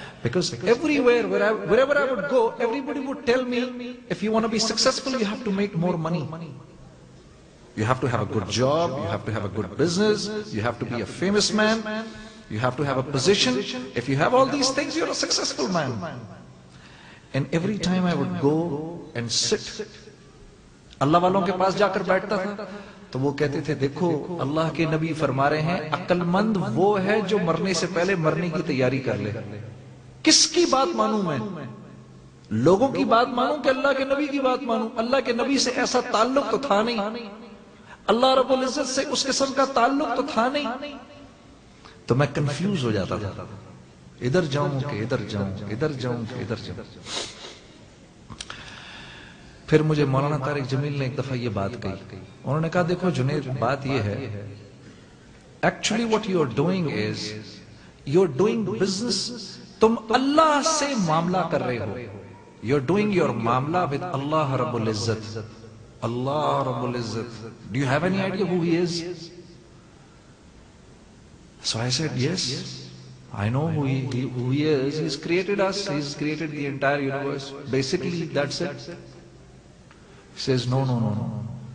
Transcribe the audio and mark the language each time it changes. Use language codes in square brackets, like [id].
[en] Because everywhere, wherever I would go, everybody would tell me, if you want to be successful, you have to make more money. You have to have a good job, you have to have a good business, you have to be a famous man, you have to have a position. If you have all these things, you're a successful man. And every time I would go and sit, [ur] اللہ والوں کے پاس جا کر بیٹھتا تھا تو وہ کہتے تھے دیکھو اللہ کے نبی فرما رہے ہیں عقل مند وہ ہے جو مرنے سے پہلے مرنے کی تیاری کر لے. کس کی بات مانوں میں؟ لوگوں کی بات مانوں کہ اللہ کے نبی کی بات مانوں؟ اللہ کے نبی سے ایسا تعلق تو تھا نہیں، اللہ رب العزت سے اس قسم کا تعلق تو تھا نہیں. تو میں کنفیوز ہو جاتا تھا، ادھر جاؤں کہ ادھر جاؤں، ادھر جاؤں کہ ادھر جاؤں. پھر مجھے مولانا طارق جمیل نے ایک دفعہ یہ بات کہی. انہوں نے کہا دیکھو جنید، بات یہ ہے actually [en] what you are doing is you are doing business. [ur] تم اللہ سے معاملہ کر رہے ہو. [en] you're doing your mamla with Allah Rabbul Izzat. Allah Rabbul Izzat. Do you have any idea who He is? So I said, yes, I know who he is. He's created us. He's created the entire universe. Basically, that's it. He says, no.